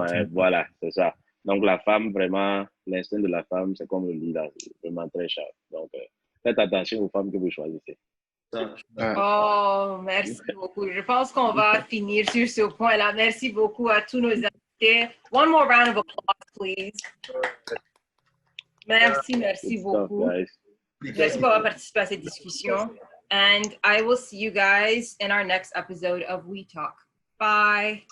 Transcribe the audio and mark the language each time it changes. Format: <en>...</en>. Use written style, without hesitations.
<fr>anecdote. voilà, c'est ça. Donc, la femme, vraiment, l'instinct de la femme, c'est comme on le dit là, c'est vraiment très cher. Donc, faites attention aux femmes que vous choisissez. Oh, merci beaucoup. Je pense qu'on va finir sur ce point-là. Merci beaucoup à tous nos invités.</fr> <en>One more round of applause, please.</en> <fr>Merci beaucoup. Merci pour avoir participé à cette discussion.</fr> <en>And I will see you guys in our next episode of We Talk. Bye.</en>